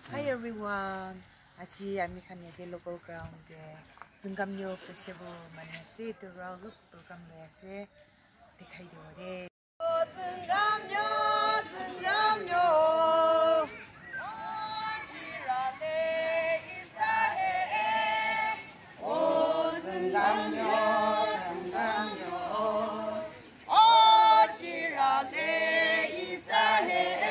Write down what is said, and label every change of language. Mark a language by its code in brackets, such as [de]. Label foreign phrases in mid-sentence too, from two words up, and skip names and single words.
[en] everyone. [nag] Aji ami khan yate [en] local ground [nag] de Zungamnyo festival mani ase to rawg program le ase dikhai de ore. Zungamnyo Zungamnyo Ajirale isahe Oh Zungamnyo Zungamnyo Ajirale isahe